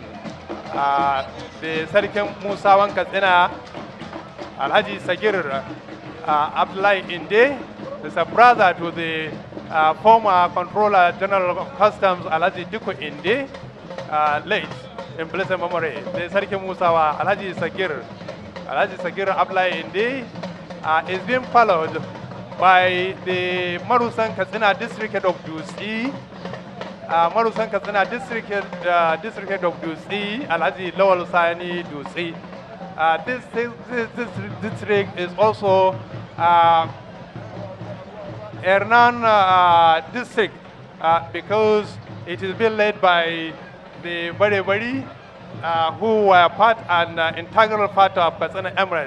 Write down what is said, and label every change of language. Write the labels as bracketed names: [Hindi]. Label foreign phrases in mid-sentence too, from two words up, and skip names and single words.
[English] The Sarki Musawan Katsina, Alhaji Sagir Abdullahi Inde, is a brother to the former Controller General of Customs, Alhaji Diko Inde, late in blessed memory. The Sarki Musawa, Alhaji Sagir Abdullahi Inde, is being followed by the Marusan Katsina district head of Dusi, Marusan Katsina district head of Dusi, Alhaji Lawal Sani Dusi. This district is also Ernan district because it is being led by the Bari who were part and integral part of Katsina Emirates.